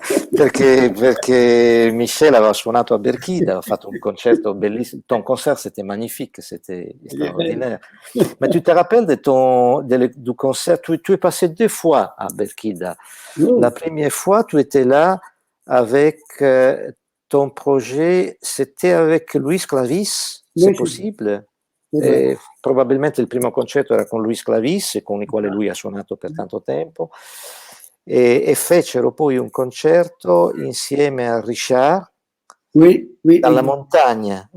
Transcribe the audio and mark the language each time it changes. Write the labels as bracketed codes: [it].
[it] perché Michel aveva suonato a Berchida, ha fatto un concerto bellissimo. [fr] Ton concert, c'était magnifique, c'était extraordinaire. Mais tu te rappelles du concert, tu es passé 2 fois à Berchida. La première fois, tu étais là avec ton projet, c'était avec Luis Clavis, c'est possible? [it] Probabilmente il primo concerto era con Luis Clavis, con il quale lui ha suonato per tanto tempo, e fecero poi un concerto insieme a Richard dalla montagna.